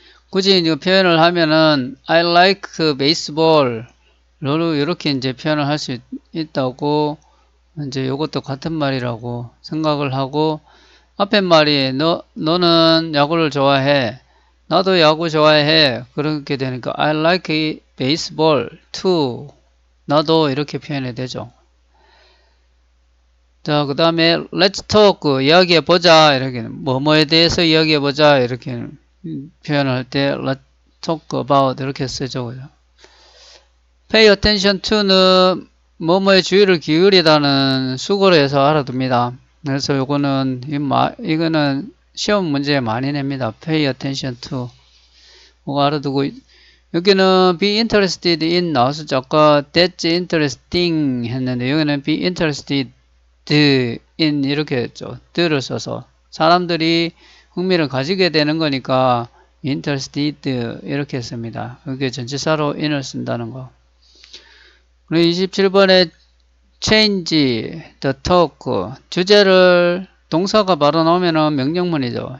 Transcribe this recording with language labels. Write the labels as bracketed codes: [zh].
[ko] 굳이 이제 표현을 하면은 [en] I like baseball [ko] 이렇게 이제 표현을 할 수 있다고 이제 이것도 같은 말이라고 생각을 하고 앞에 말이 너는 야구를 좋아해. 나도 야구 좋아해. 그렇게 되니까 [en] I like baseball too. [ko] 나도 이렇게 표현이 되죠. 자, 그 다음에 let's talk 이야기해보자. 이렇게 뭐뭐에 대해서 이야기해보자. 이렇게 표현을 할 때 let's talk about 이렇게 쓰죠. pay attention to는 뭐뭐에 주의를 기울이다는 수거로 해서 알아둡니다. 그래서 요거는 이거는 시험 문제에 많이 냅니다. pay attention to 그거 알아두고 여기는 be interested in 나왔었죠. 아까 that's interesting 했는데 여기는 be interested in 이렇게 했죠. 들을 써서 사람들이 흥미를 가지게 되는 거니까 interested 이렇게 했습니다. 여기 전치사로 in을 쓴다는 거. 그리고 27번에 change the talk 주제를 동사가 바로 나오면은 명령문이죠.